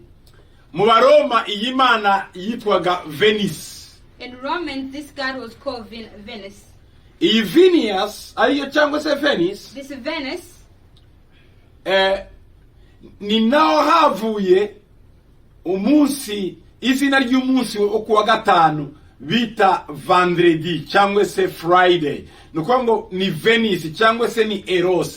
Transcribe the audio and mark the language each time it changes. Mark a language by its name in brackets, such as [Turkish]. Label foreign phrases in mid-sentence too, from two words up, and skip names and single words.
[Kinyarwanda] Mu Baroma iyi mana yitwaga Venus. [English] In Romans, this god was called Venus. [Kinyarwanda] Iyi Venus ariyo cyangwa se Venus. [English] This Venus [Kinyarwanda] ni naho havuye izina ry'umunsi wo kuwa gatanu bita vendredi cyangwa se Friday, nuko ngo ni Venus cyangwa se ni Eros.